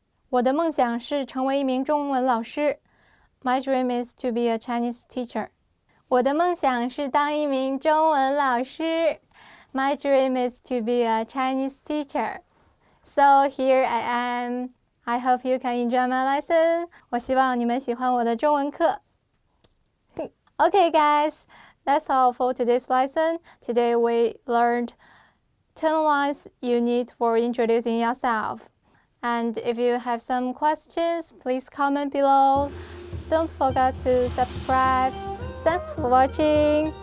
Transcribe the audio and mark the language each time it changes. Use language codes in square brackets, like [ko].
[zh] 我的梦想是成为一名中文老师 [en] My dream is to be a Chinese teacher. [zh] 我的梦想是当一名中文老师 [en] My dream is to be a Chinese teacher. So here I am. I hope you can enjoy my lesson. [zh] 我希望你们喜欢我的中文课。 [en] Okay, guys, that's all for today's lesson. Today we learned 10 lines you need for introducing yourself. And if you have some questions, please comment below. Don't forget to subscribe. Thanks for watching.